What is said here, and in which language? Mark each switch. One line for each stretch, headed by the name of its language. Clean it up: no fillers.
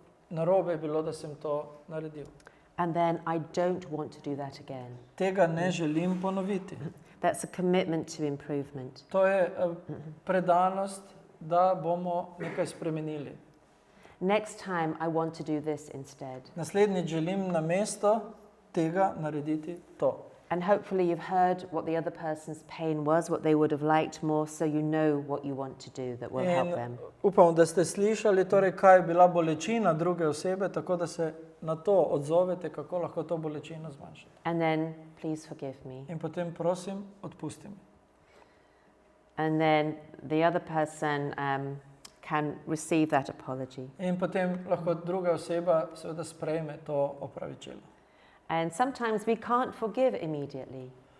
Slovenian: Narobe je bilo, da sem to naredil.
English: And then I don't want to do that again.
Slovenian: Tega ne želim ponoviti.
English: That's a commitment to improvement.
Slovenian: To je predanost, da bomo nekaj spremenili.
English: Next time I want to do this instead.
Slovenian: Naslednjič želim namesto tega narediti to.
English: And hopefully you've heard what the other person's pain was, what they would have liked more, so you know what you want to do that will help them.
Slovenian: Upam, da ste slišali, torej, kaj je bila bolečina druge osebe, tako da se na to odzovete, kako lahko to bolečino zmanjšate.
English: And then, please forgive me.
Slovenian: In potem prosim, odpusti mi.
English: And then the other person can receive that apology.
Slovenian: In potem lahko druga oseba seveda sprejme to opravičilo.
English: And sometimes we can't forgive immediately.